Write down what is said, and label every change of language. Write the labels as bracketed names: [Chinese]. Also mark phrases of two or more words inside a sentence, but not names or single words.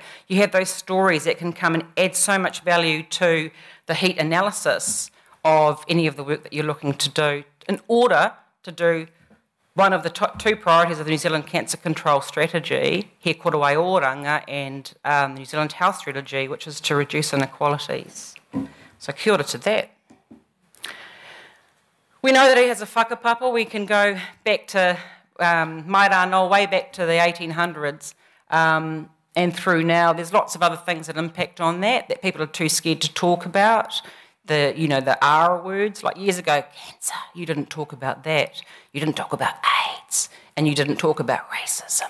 [English] You have those stories that can come and add so much value to the HEAT analysis of any of the work that you're looking to do in order to do one of the top 2 priorities of the New Zealand Cancer Control Strategy, [Māori] He Koro Ai Oranga, [English] and the New Zealand Health Strategy, which is to reduce inequalities. So [Māori] kia ora [English] to that. We know that he has a whakapapa. We can go back to [Māori] mai rā [English] way back to the 1800s and through now. There's lots of other things that impact on that people are too scared to talk about. The R words, like years ago, cancer, you didn't talk about that. You didn't talk about AIDS, and you didn't talk about racism.